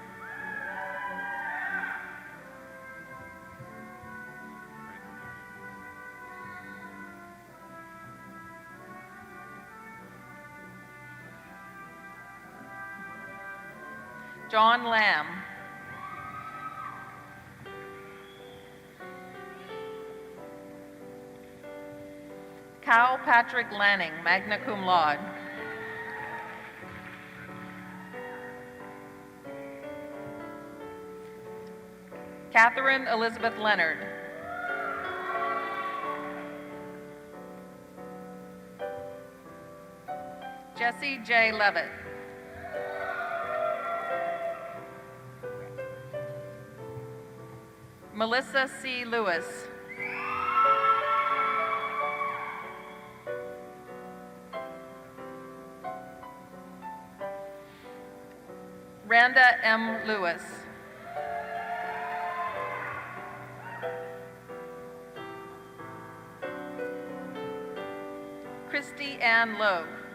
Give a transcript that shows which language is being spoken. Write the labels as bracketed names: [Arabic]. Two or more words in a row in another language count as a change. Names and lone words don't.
[English] John Lamb. Cal Patrick Lanning, [Latin] magna cum laude. [English] Catherine Elizabeth Leonard. Jesse J. Levitt. Melissa C. Lewis. Randa M. Lewis. Christy Ann Logue.